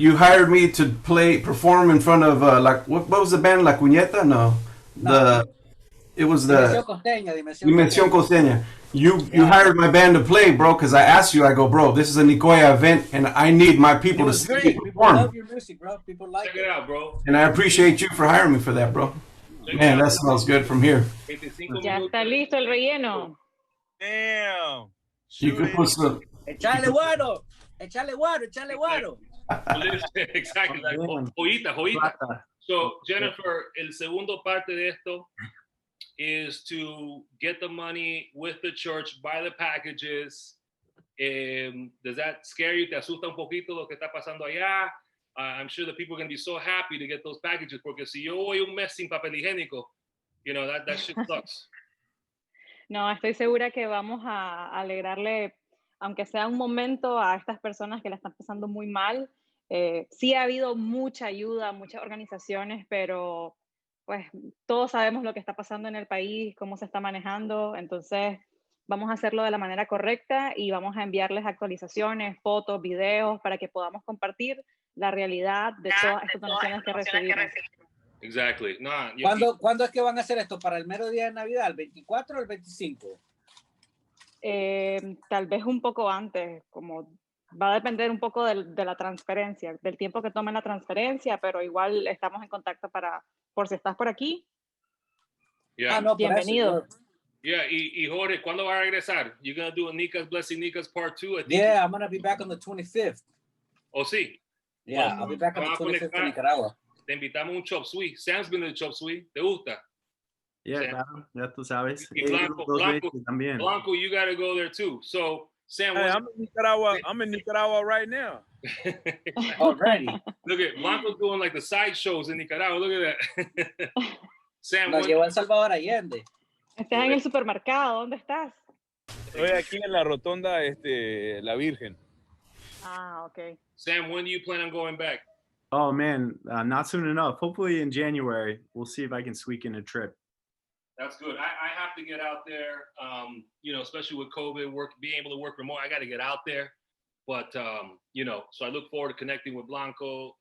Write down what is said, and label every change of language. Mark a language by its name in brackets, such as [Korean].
[English] You hired me to perform in front of what was the band? [Spanish] La Cuñeta? No. [English] It was the Dimensión Costeña. You hired my band to play, bro, because I asked you. I go, bro, this is a Nicoya event, and I need my people to see you perform. People love your music, bro. People like Check it out, bro. And I appreciate you for hiring me for that, bro. Man, that smells good from here. [Spanish] Ya está listo el relleno. [English] Damn. You can put some. [Spanish] Echale guaro. [English] Exactly. Like, joyita. So, Jennifer, [Spanish] el segundo parte de esto [English] is to get the money with the church, buy the packages. Does that scare you? [Spanish] ¿Te asusta un poquito lo que está pasando allá? [English] I'm sure that people are going to be so happy to get those packages, [Spanish] porque si yo voy un mes sin papel higiénico, [English] you know, that shit sucks. [Spanish] No, estoy segura que vamos a alegrarle, aunque sea un momento, a estas personas que la están pasando muy mal. Sí ha habido mucha ayuda, muchas organizaciones, pero pues todos sabemos lo que está pasando en el país, cómo se está manejando, entonces vamos a hacerlo de la manera correcta y vamos a enviarles actualizaciones, fotos, videos, para que podamos compartir la realidad de todas estas donaciones que recibimos. [English] Exactly. [Spanish] ¿Cuándo es que van a hacer esto? ¿Para el mero día de Navidad? ¿El 24 o el 25? Tal vez un poco antes, como va a depender un poco de la transferencia, del tiempo que tome la transferencia, pero igual estamos en contacto por si estás por aquí. [English] Yeah. [Spanish] No, bienvenido. Yeah, y Jorge, ¿cuándo va a regresar? [English] You're going to do a Nicas Blessing Nicas Part 2? Yeah, I'm going to be back on the 25th. [Spanish] Oh, sí. [English] Yeah, I'll be back on the 25th in Nicaragua. [Spanish] Te invitamos un chop suey. [English] Sam's been to the chop suey. [Spanish] ¿Te gusta? Yeah, claro, ya tú sabes. [English] Blanco, you got to go there too. So, Sam, hey, I'm in Nicaragua right now. Already. Look at Blanco's doing like the side shows in Nicaragua. Look at that. Sam, [Spanish] nos llevó a El Salvador Allende. Estás en el supermercado. ¿Dónde estás? Estoy aquí en la rotonda La Virgen. [English] Ah, okay. Sam, when do you plan on going back? Oh man, not soon enough. Hopefully in January. We'll see if I can squeak in a trip. That's good. I have to get out there, you know, especially with COVID, being able to work remote, I got to get out there. But, you know, so I look forward to connecting with Blanco.